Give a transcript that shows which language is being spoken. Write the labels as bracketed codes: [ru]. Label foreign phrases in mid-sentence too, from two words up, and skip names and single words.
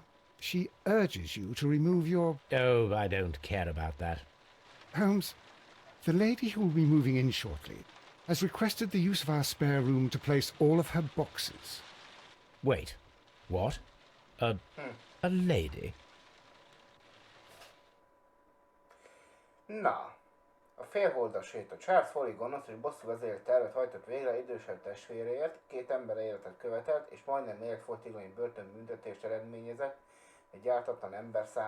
[en] She urges you to remove your... Oh, I don't care about that. Holmes, the lady who will be moving in shortly has requested the use of our spare room to place all of her boxes. Wait, what? A lady? [hu] Na, a Félholdas Séta. Charles Foley gonosz, hogy bosszú vezérelt tervet hajtott végre idősebb testvéreért, 2 ember életet követelt, és majdnem életfogytiglanyi börtönbüntetést eredményezett egy ártatlan ember számára.